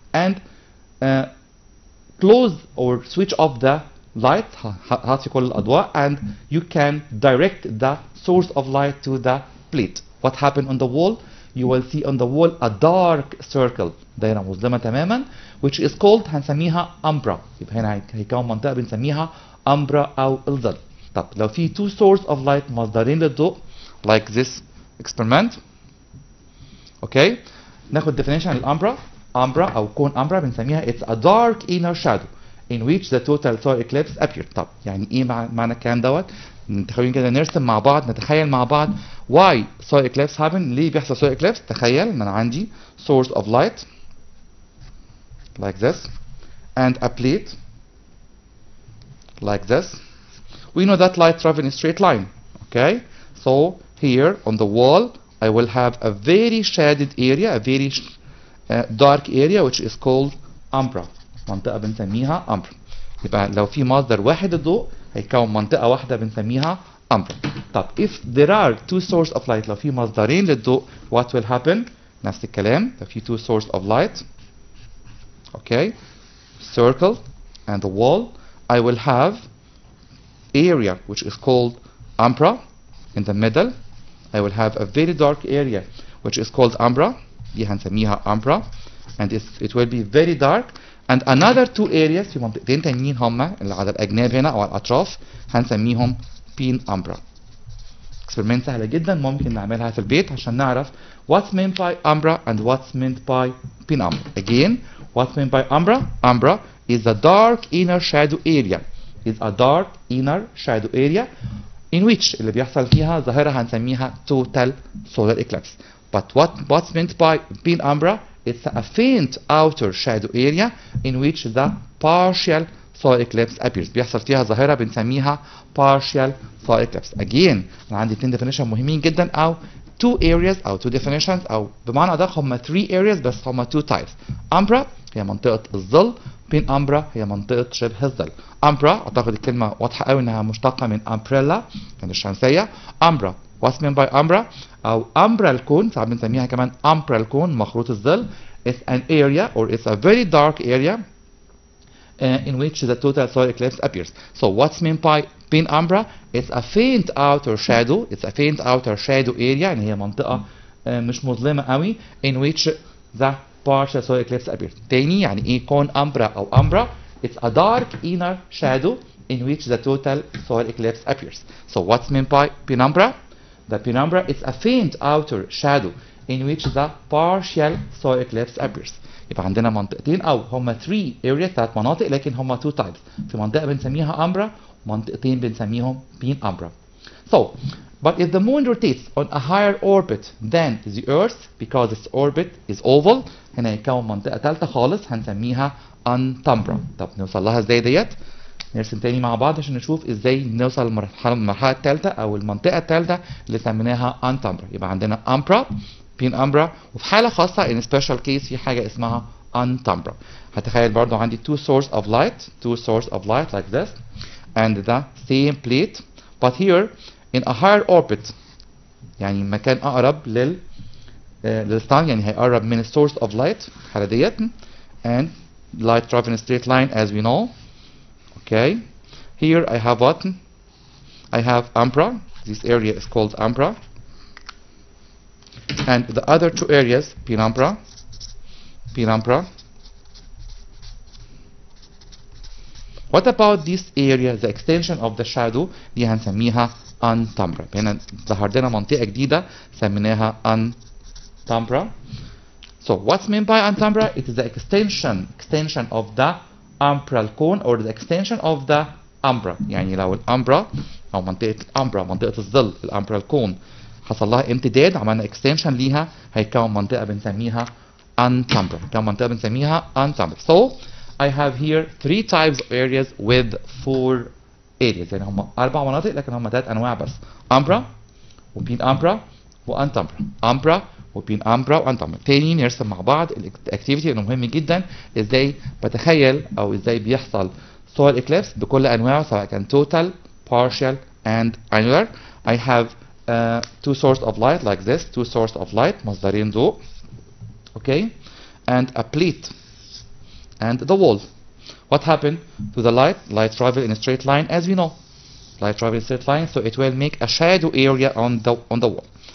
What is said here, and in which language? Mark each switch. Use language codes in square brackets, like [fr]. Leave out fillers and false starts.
[en] And close or switch off the light، [ar] هاتي كل الأضواء، [en] and you can direct the source of light to the plate. What happened on the wall؟ You will see on the wall a dark circle، [ar] دايرة مظلمة تماما، [en] which is called هنسميها umbra. [ar] يبقى هنا هيكون منطقة بنسميها umbra أو الظل. طب لو في [en] two source of light [ar] مصدرين للضوء [en] like this experiment. Okay. [ar] ناخد definition للأمبرا. [en] umbra أو كون umbra [ar] بنسميها [en] it's a dark inner shadow in which the total solar eclipse appeared. [ar] طب يعني ايه معنى الكلام دوت؟ خلينا كده نرسم مع بعض، نتخيل مع بعض [en] why solar eclipse happen، [ar] ليه بيحصل solar eclipse. تخيل ان انا عندي [en] source of light like this and a plate like this. We know that light travels in a straight line. Okay. So here on the wall I will have a very shaded area, a very dark area which is called umbra. [ar] منطقة بنسميها umbra. يبقى لو في مصدر واحد للضوء هيكون منطقة واحدة بنسميها umbra. [en] طب if there are two sources of light، [ar] لو في مصدرين للضوء [en] what will happen؟ [ar] نفس الكلام. [en] لو في two sources of light، okay, circle and the wall، I will have area which is called umbra in the middle. I will have a very dark area which is called umbra، [ar] دي هنسميها [en] umbra, and it will be very dark. And another two areas [ar] في منطقتين تانيين هما اللي على الأجناب هنا أو على الأطراف هنسميهم بين umbra. [en] experiment [ar] سهلة جدا ممكن نعملها في البيت عشان نعرف [en] what's meant by umbra and what's meant by pin umbra. Again, what's meant by umbra? Umbra is a dark inner shadow area. Is a dark inner shadow area in which [ar] اللي بيحصل فيها ظاهرة هنسميها [en] total solar eclipse. But what's meant by pin umbra? It's a faint outer shadow area in which the partial solar eclipse appears. [ar] بيحصل فيها ظاهرة بنسميها partial solar eclipse. Again أنا عندي 2 definition مهمين جدا، أو 2 areas أو 2 definitions، أو بمعنى أدق هم 3 areas بس هم 2 types. umbra هي منطقة الظل، penumbra هي منطقة شبه الظل. umbra أعتقد الكلمة واضحة قوي إنها مشتقة من umbrella يعني الشمسية. [en] umbra what's meant by umbra أو umbral cone، [ar] ساعات بنسميها كمان [en] umbral cone [ar] مخروط الظل. [en] It's an area or it's a very dark area in which the total solar eclipse appears. So what's meant by penumbra? It's a faint outer shadow. It's a faint outer shadow area [ar] يعني هي منطقة مش مظلمة قوي [en] in which the partial solar eclipse appears. [ar] تاني يعني ايه [en] cone umbra أو umbra؟ It's a dark inner shadow in which the total solar eclipse appears. So what's meant by penumbra? The penumbra is a faint outer shadow in which the partial solar eclipse appears. [ar] يبقى عندنا منطقتين او هما 3 areas 3 مناطق لكن هما 2 types. في منطقة بنسميها umbra ومنطقتين بنسميهم penumbra. [en] So, but if the moon rotates on a higher orbit than the earth because its orbit is oval [ar] هنا يكون منطقة ثالثة خالص هنسميها [en] unumbra. [ar] طب نوصل لها ازاي ديت؟ نرسم تاني مع بعض عشان نشوف ازاي نوصل للمرحلة الثالثة او المنطقة الثالثة اللي سميناها unumbra. يبقى عندنا umbra penumbra وفي حالة خاصة [en] in special case [ar] في حاجة اسمها unumbra. هتخيل برضو عندي [en] two source of light like this and the same plate but here in a higher orbit [ar] يعني مكان أقرب للستان يعني هيقرب من [en] source of light [ar] الحالة ديت [en] and light traveling in straight line as we know. Okay, here I have what? I have umbra. This area is called umbra. And the other 2 areas, penumbra. What about this area, the extension of the shadow? [ar] دي هنسميها unumbra. هنا ظهر لنا منطقة جديدة سميناها unumbra. [en] So what's meant by unumbra? It is the extension of the umbral cone or the extension of the umbra. [ar] يعني لو الأمبرا أو منطقة الأمبرا منطقة الظل الأمبرال كون حصل لها امتداد عملنا extension ليها هيكون منطقة بنسميها unumbra. كم منطقة بنسميها unumbra. [en] So I have here 3 types of areas with 4 areas [ar] يعني هم 4 مناطق لكن هم 3 أنواع بس [en] umbra وpenumbra وunumbra. umbra وpenumbra وunumbra. [ar] تاني نرسم مع بعض الاكتيفيتي انه مهم جدا ازاي بتخيل او ازاي بيحصل solar eclipse بكل انواعه سواء كان total, partial and annular. [en] I have 2 sources of light like this, 2 sources of light [ar] مصدرين ضوء. [en] Okay, and a plate and the wall. What happened to the light? Light travel in a straight line as we know. Light travel in a straight line, so it will make a shadow area on the wall.